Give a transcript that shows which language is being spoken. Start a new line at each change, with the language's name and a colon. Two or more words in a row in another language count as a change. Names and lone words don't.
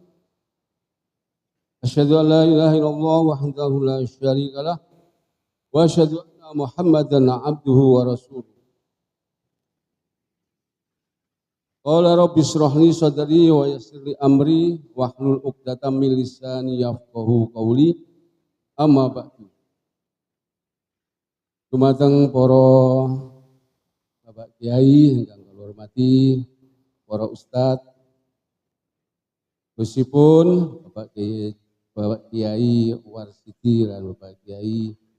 Arabic: أشهد أن لا إله إلا الله وحده لا شريك له. وأشهد أن محمدا عبده ورسوله. قال رب اشرح لي صدري ويسر لي أمري واحلل عقدة من لساني يفقهوا قولي. أما بعد.
Javanese: Dumateng para Bapak Kiai ingkang kula hormati, para ustadz, khususipun Bapak Kiai Warsidi dan Bapak Kiai